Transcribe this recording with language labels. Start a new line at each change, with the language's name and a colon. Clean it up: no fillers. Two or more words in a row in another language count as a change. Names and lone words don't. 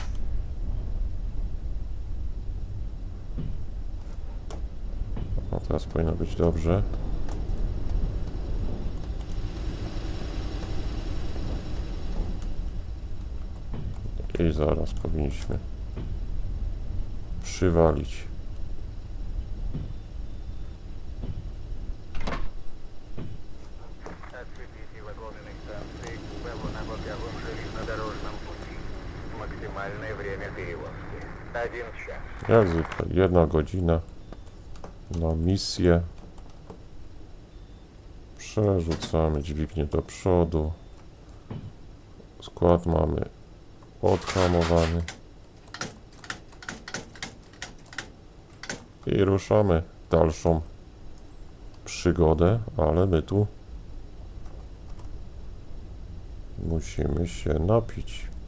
Polish: No teraz powinno być dobrze. I zaraz powinniśmy przywalić.
Russian: Отцепите вагонные станции Кубелу на боковом железнодорожном пути. Максимальное время перевозки 1 час.
Polish: Jak zwykle 1 godzina na misję. Przerzucamy dźwignię do przodu. Skład mamy odhamowany. I ruszamy w dalszą przygodę, ale my tu musimy się napić.